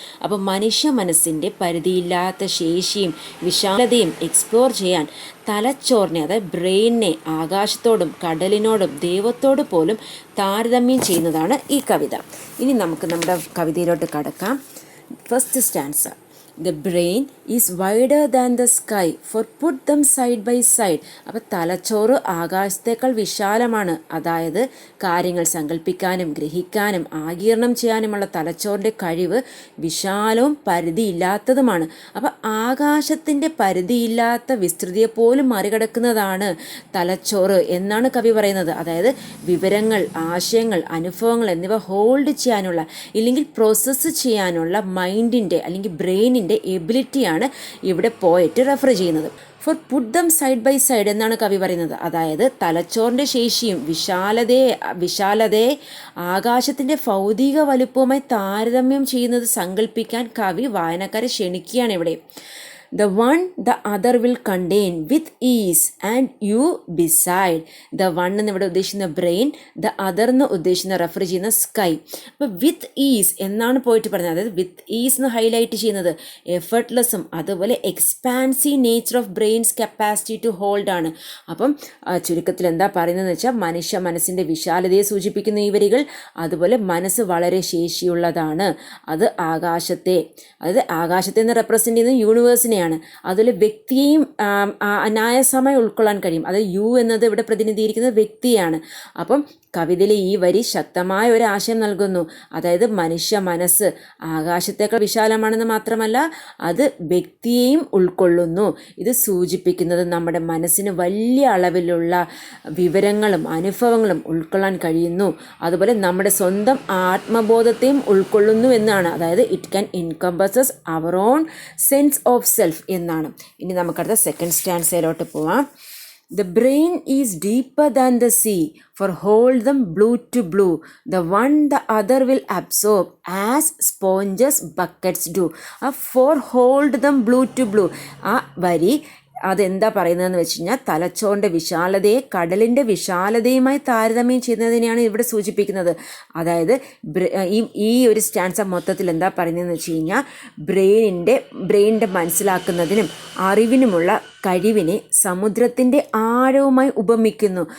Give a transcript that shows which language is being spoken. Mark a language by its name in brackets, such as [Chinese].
[Malayalam] അപ്പോൾ മനുഷ്യ മനസ്സിൻ്റെ പരിധിയില്ലാത്ത ശേഷിയും വിശാലതയും എക്സ്പ്ലോർ ചെയ്യാൻ തലച്ചോറിനെ, അതായത് ബ്രെയിനിനെ ആകാശത്തോടും കടലിനോടും ദൈവത്തോട് പോലും താരതമ്യം ചെയ്യുന്നതാണ് ഈ കവിത. ഇനി നമുക്ക് നമ്മുടെ കവിതയിലോട്ട് കടക്കാം. [English] First stanza. The brain is wider than the sky, for put them side by side. [Malayalam] അപ്പോൾ തലച്ചോറ് ആകാശത്തേക്കാൾ വിശാലമാണ്, അതായത് കാര്യങ്ങൾ സങ്കല്പിക്കാനും ഗ്രഹിക്കാനും ആഗീരണം ചെയ്യാനുമുള്ള തലച്ചോറിൻ്റെ കഴിവ് വിശാലവും പരിധിയില്ലാത്തതുമാണ്. അപ്പോൾ ആകാശത്തിൻ്റെ പരിധിയില്ലാത്ത വിസ്തൃതിയെപ്പോലും മറികടക്കുന്നതാണ് തലച്ചോറ് എന്നാണ് കവി പറയുന്നത്. അതായത് വിവരങ്ങൾ, ആശയങ്ങൾ, അനുഭവങ്ങൾ എന്നിവ ഹോൾഡ് ചെയ്യാനുള്ള, ഇല്ലെങ്കിൽ പ്രോസസ്സ് ചെയ്യാനുള്ള മൈൻഡിൻ്റെ അല്ലെങ്കിൽ ബ്രെയിനിൻ്റെ എബിലിറ്റിയാണ് ഇവിടെ പോയിട്ട് റെഫർ ചെയ്യുന്നത്. [English] for put them side by side [Malayalam] എന്നാണ് കവി പറയുന്നത്. അതായത് തലച്ചോറിൻ്റെ ശേഷിയും വിശാലതയെ ആകാശത്തിൻ്റെ ഭൗതിക വലുപ്പവുമായി താരതമ്യം ചെയ്യുന്നത് സങ്കല്പിക്കാൻ കവി വായനക്കാരെ ക്ഷണിക്കുകയാണ് ഇവിടെ. [English] The one the other will contain with ease and you beside. The one [Malayalam] എന്നിവിടെ ഉദ്ദേശിക്കുന്ന ബ്രെയിൻ, [English] the other [Malayalam] എന്ന് ഉദ്ദേശിക്കുന്ന റെഫർ ചെയ്യുന്ന സ്കൈ. അപ്പോൾ വിത്ത് ഈസ് എന്നാണ് പോയിട്ട് പറഞ്ഞത്. അതായത് വിത്ത് ഈസ് എന്ന് ഹൈലൈറ്റ് ചെയ്യുന്നത് എഫർട്ട്ലെസ്സും അതുപോലെ [English] expansive nature of brain's capacity to hold [Malayalam] ആണ്. അപ്പം ചുരുക്കത്തിൽ എന്താ പറയുന്നതെന്ന് വെച്ചാൽ മനുഷ്യ മനസ്സിൻ്റെ വിശാലതയെ സൂചിപ്പിക്കുന്ന ഈ വരികൾ. അതുപോലെ മനസ്സ് വളരെ ശേഷിയുള്ളതാണ്. അത് ആകാശത്തെ എന്ന് റെപ്രസെൻ്റ് ചെയ്യുന്നത് യൂണിവേഴ്സിനെ. അതുപോലെ വ്യക്തിയെയും അനായാസമായി ഉൾക്കൊള്ളാൻ കഴിയും. അത് യു എന്നത് ഇവിടെ പ്രതിനിധീകരിക്കുന്നത് വ്യക്തിയാണ്. അപ്പം കവിതയിലെ ഈ വരി ശക്തമായ ഒരു ആശയം നൽകുന്നു. അതായത് മനുഷ്യ മനസ്സ് ആകാശത്തേക്കാൾ വിശാലമാണെന്ന് മാത്രമല്ല, അത് വ്യക്തിയെയും ഉൾക്കൊള്ളുന്നു. ഇത് സൂചിപ്പിക്കുന്നത് നമ്മുടെ മനസ്സിന് വലിയ അളവിലുള്ള വിവരങ്ങളും അനുഭവങ്ങളും ഉൾക്കൊള്ളാൻ കഴിയുന്നു. അതുപോലെ നമ്മുടെ സ്വന്തം ആത്മബോധത്തെയും ഉൾക്കൊള്ളുന്നു എന്നാണ്. അതായത് [English] it can encompasses our own sense of self [Malayalam] എന്നാണ്. ഇനി നമുക്കടുത്ത സെക്കൻഡ് സ്റ്റാൻസയിലോട്ട് പോവാം. [English] The brain is deeper than the sea, for hold them blue to blue. The one the other will absorb as sponges buckets do. For hold them blue to blue. [Malayalam] ആ വരി അതെന്താ പറയുന്നതെന്ന് വെച്ച് കഴിഞ്ഞാൽ തലച്ചോറിൻ്റെ വിശാലതയെ കടലിൻ്റെ വിശാലതയുമായി താരതമ്യം ചെയ്യുന്നതിനെയാണ് ഇവിടെ സൂചിപ്പിക്കുന്നത്. അതായത് ഈ ഒരു സ്റ്റാൻസ മൊത്തത്തിൽ എന്താ പറയുന്നതെന്ന് വെച്ച് കഴിഞ്ഞാൽ ബ്രെയിനിൻ്റെ മനസ്സിലാക്കുന്നതിനും അറിവിനുമുള്ള കഴിവിനെ സമുദ്രത്തിൻ്റെ ആഴവുമായി ഉപമിക്കുന്നു.